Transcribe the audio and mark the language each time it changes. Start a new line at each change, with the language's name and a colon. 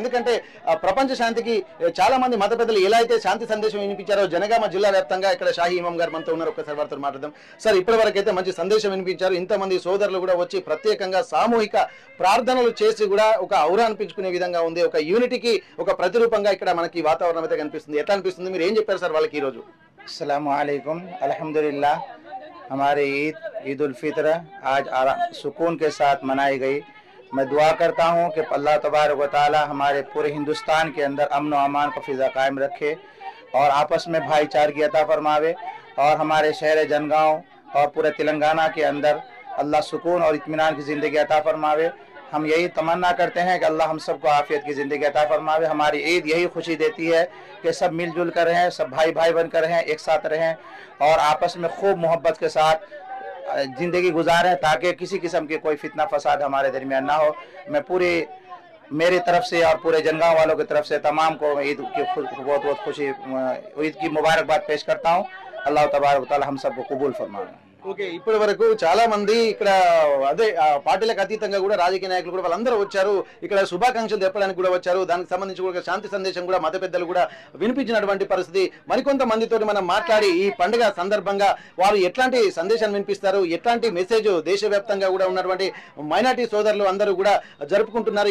Telugu: ఎందుకంటే ప్రపంచ శాంతికి చాలా మంది మత పెద్దలు ఎలా అయితే శాంతి సందేశం వినిపించారో జనగామ జిల్లా వ్యాప్తంగా ఇక్కడ షాహీ ఇమాం గారు మనతో ఉన్నారు. ఒక్కసారి వారితో మాట్లాడదాం. సార్, ఇప్పటి వరకు అయితే మంచి సందేశం వినిపించారు. ఇంతమంది సోదరులు కూడా వచ్చి ప్రత్యేకంగా సామూహిక ప్రార్థనలు చేసి కూడా ఒక ఔరా అనిపించుకునే విధంగా ఉంది. ఒక యూనిటీకి ఒక ప్రతిరూపంగా ఇక్కడ మనకి వాతావరణం అయితే కనిపిస్తుంది. ఎట్లా అనిపిస్తుంది? మీరు ఏం చెప్పారు సార్ వాళ్ళకి ఈ రోజు?
Hindi: अस्सलामु अलैकुम, अल्हम्दुलिल्लाह हमारी ईद उल फितर आज सुकून के साथ मनाई गई। मैं दुआ करता हूँ कि अल्लाह तबारक व तआला हमारे पूरे हिंदुस्तान के अंदर अमन व अमान का फिजा कायम रखे और आपस में भाईचारगी अता फरमावे और हमारे शहर जनगांव और पूरे तेलंगाना के अंदर अल्लाह सुकून और इत्मीनान की ज़िंदगी अता फरमावे। हम यही तमन्ना करते हैं कि अल्लाह हम सबको आफियत की ज़िंदगी अता फरमावे। हमारी ईद यही खुशी देती है कि सब मिलजुल कर रहें, सब भाई भाई बनकर रहें, एक साथ रहें और आपस में खूब मोहब्बत के साथ ज़िंदगी गुजारें ताकि किसी किस्म की कोई फितना फसाद हमारे दरमियान ना हो। मैं पूरी मेरी तरफ से और पूरे जनगांव वालों की तरफ से तमाम को ईद की बहुत बहुत खुशी, ईद की मुबारकबाद पेश करता हूँ। अल्लाह तबारक व तआला हम सबको कबूल फरमाए।
Telugu: ఓకే, ఇప్పటి వరకు చాలా మంది ఇక్కడ అదే పార్టీలకు అతీతంగా కూడా రాజకీయ నాయకులు కూడా వాళ్ళందరూ వచ్చారు. ఇక్కడ శుభాకాంక్షలు చెప్పడానికి కూడా వచ్చారు. దానికి సంబంధించి కూడా శాంతి సందేశం కూడా మత పెద్దలు కూడా వినిపించినటువంటి పరిస్థితి. మరికొంత మందితో మనం మాట్లాడి ఈ పండుగ సందర్భంగా వారు ఎట్లాంటి సందేశాన్ని వినిపిస్తారు, ఎట్లాంటి మెసేజ్ దేశవ్యాప్తంగా కూడా ఉన్నటువంటి మైనార్టీ సోదరులు అందరూ కూడా జరుపుకుంటున్నారు.